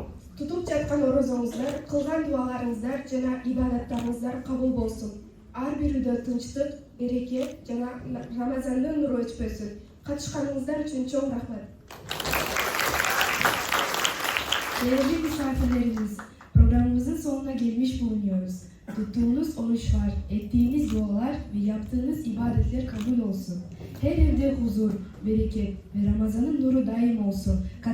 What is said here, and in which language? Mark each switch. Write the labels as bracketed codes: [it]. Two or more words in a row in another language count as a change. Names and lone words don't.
[ky] Tutup жаткан орозоңуздар, кылган дуаларыңыздар жана ибадаттарыңыздар кабыл болсун. Ар бир үйдө тынчтык, береке жана Рамазандын нуру өчпөсүн. Катышканыңыздар үчүн чоң рахмат. [tr] Değerli misafirlerimiz, programımızın sonuna gelmiş bulunuyoruz. Tuttuğunuz oruçlar, ettiğiniz dualar ve yaptığınız ibadetler kabul olsun. Her evde huzur, bereket ve Ramazan'ın nuru daim olsun.